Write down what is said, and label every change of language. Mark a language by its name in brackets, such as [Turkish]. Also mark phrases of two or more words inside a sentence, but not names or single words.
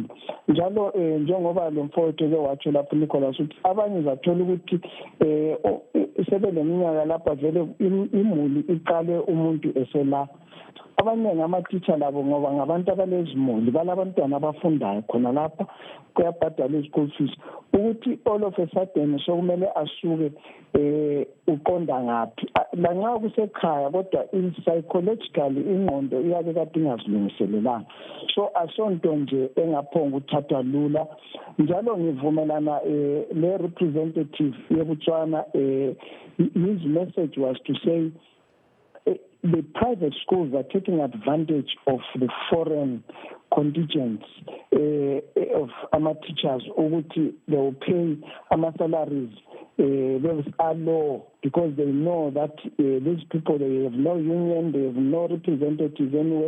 [North Ndebele] Njalo njengoba lo mfowethu ke watsho lapho Nicholas uthi abanye zathola ukuthi sebeleminyaka lapha vele imuli iqale umuntu esela. Abaningi ama-teacher labo ngoba ngabantu abalezimuli balabantwana abafundayo khona lapha kuyabhadala i- [English] school fees [North Ndebele] ukuthi [English] all of a sudden [North Ndebele] sokumele asuke uqonda ngaphi lanxa kusekhaya kodwa psychologically ingqondo iyake kade ingazilungiselelanga. So asonto nje engaphonga ukuthathwa lula. Njalo ngivumelana le representative yeBotswana [English] his message was to say the private schools are taking advantage of the foreign contingents of our teachers. They will pay our salaries those are low because they know that these people, they have no union, they have no representatives anyway.